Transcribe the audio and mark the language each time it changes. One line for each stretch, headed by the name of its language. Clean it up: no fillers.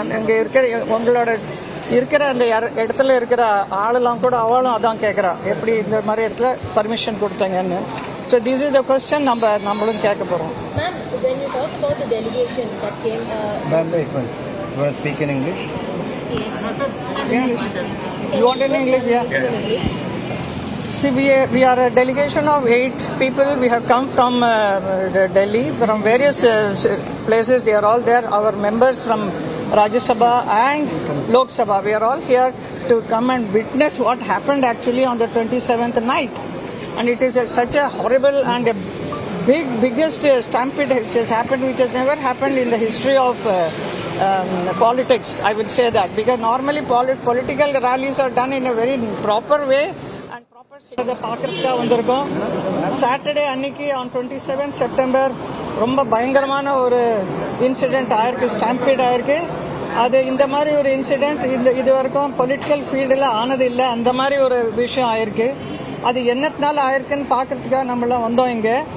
Tamil: இங்கே உங்களோட இருக்கிற அந்த இடத்துல இருக்கிற ஆளெல்லாம் கூட அவளும் அதான் கேட்குறா, எப்படி இந்த மாதிரி இடத்துல பர்மிஷன் கொடுத்தாங்கன்னு.
English: so this is the question
Tamil: நம்மளும் கேட்க போகிறோம்.
English: Ma'am, when you talk about the delegation that came... Ma'am, wait. You want to speak in English? English. You want in English? Yeah. See, we are a delegation of 8 people. We have come from Delhi, from various places. They are all there. Our members from Rajya Sabha and Lok Sabha. We are all here to come and witness what happened actually on the 27th night. And it is such a horrible and a biggest stampede which has happened, which has never happened in the history of politics, I would say that. Because normally political rallies are done in a very proper way.
Tamil: அதை பார்க்கறதுக்காக வந்திருக்கோம். Saturday அன்னைக்கு on 27 September ரொம்ப பயங்கரமான ஒரு incident ஆயிருக்கு, stampede ஆயிருக்கு. அது இந்த மாதிரி ஒரு இன்சிடென்ட் இது வரைக்கும் பொலிட்டிக்கல் ஃபீல்டில் ஆனது இல்லை. அந்த மாதிரி ஒரு விஷயம் ஆயிருக்கு. அது என்னத்தினால ஆயிருக்குன்னு பார்க்கறதுக்காக நம்மளாம் வந்தோம் இங்கே.